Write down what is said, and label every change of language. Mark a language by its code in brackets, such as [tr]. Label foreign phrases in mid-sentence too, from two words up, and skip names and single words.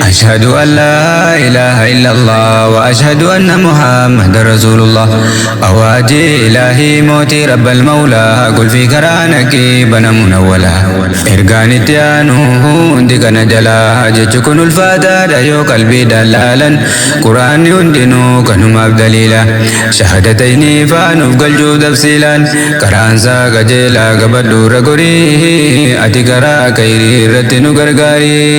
[ar] أشهد أن لا إله إلا الله وأشهد أن محمد رسول الله. [om] Awaajii Ilaahii mootii [ar] رب المولى, [om] gulfii karaa naqii banamuun awwala. Ergaan itti aanu hundi kana jala, jechi kun ulfaataadha yoo qalbiidhaan laalan. Quraanni hundinuu kanumaaf daliila. Shahaadataynii faanuuf galchuu tafsiilaan, karaansaa qajeelaa gabadhu irra gorii, ati karaa khayrii irratti nu gargaari.